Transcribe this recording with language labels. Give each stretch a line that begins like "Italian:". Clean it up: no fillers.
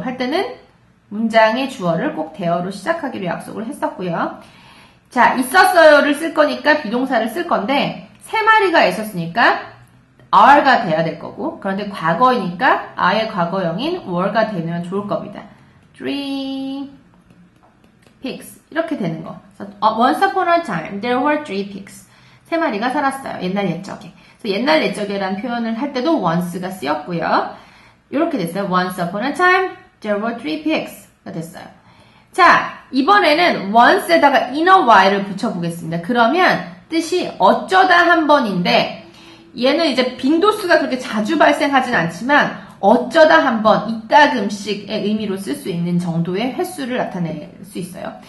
Korean: 할 때는 문장의 주어를 꼭 대어로 시작하기로 약속을 했었고요. 자, 있었어요를 쓸 거니까 비동사를 쓸 건데 3마리가 있었으니까 are가 돼야 될 거고 그런데 과거이니까 I의 과거형인 were가 되면 좋을 겁니다. 3 pigs 이렇게 되는 거.
English: Once upon a time there were 3 pigs.
Korean: 3마리가 살았어요. 옛날 옛적에. 그래서 옛날 옛적에라는 표현을 할 때도 once가 쓰였고요. 이렇게 됐어요.
English: Once upon a time there were 3 pigs가 됐어요.
Korean: 자, 이번에는 once에다가 in a while을 붙여보겠습니다. 그러면 뜻이 어쩌다 한 번인데 얘는 이제 빈도수가 그렇게 자주 발생하진 않지만 어쩌다 한 번, 이따금씩의 의미로 쓸 수 있는 정도의 횟수를 나타낼 수 있어요.